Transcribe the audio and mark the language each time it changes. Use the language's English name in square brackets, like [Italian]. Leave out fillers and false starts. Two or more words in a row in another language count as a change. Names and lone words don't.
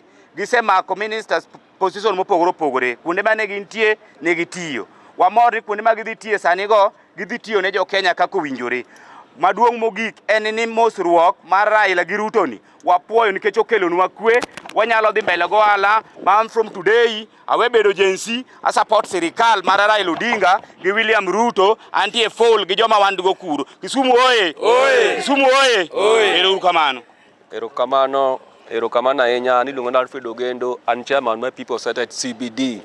[Luo (Kenya and Tanzania)] Gisemako ministers position mopogore opogore. Kuonde mane gintie ne gitiyo. Wamor ni kuonde ma gidhi tiye sani go gidhi tiyo ne jo Kenya kaka owinjore. Maduong' mogik en ni mosruok mar Raila gi Ruto ni wapuoyo nikech okelonwa kwe. Wanyalo dhi mbele go ohala. Man [English] from today [Luo (Kenya and Tanzania)] awe bedo jensi a support sirikal mar Raila Odinga gi William Ruto antie full gi joma wandugo kuro. Kisumu oye! Kisumu oye! Erokamano ahinya ni luongo na Alfred Ogendo, an chairman mar People United CBD.